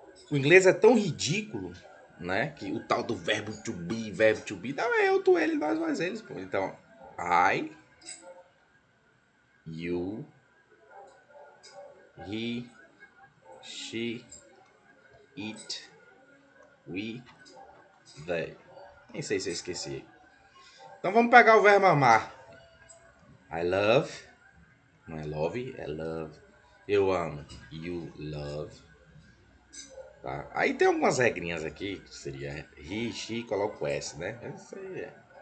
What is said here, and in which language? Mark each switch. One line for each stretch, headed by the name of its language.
Portuguese: O inglês é tão ridículo, né? Que o tal do verbo to be, não é eu, tu, ele, nós, mais eles. Pô.
English: Então, I, you, he, she, it, we, they.
Portuguese: Nem sei se eu esqueci. Então vamos pegar o verbo amar.
English: I love.
Portuguese: Não é love, é love. Eu amo.
English: You love.
Portuguese: Tá? Aí tem algumas regrinhas aqui, que seria he, she, coloca o S, né? Isso aí é.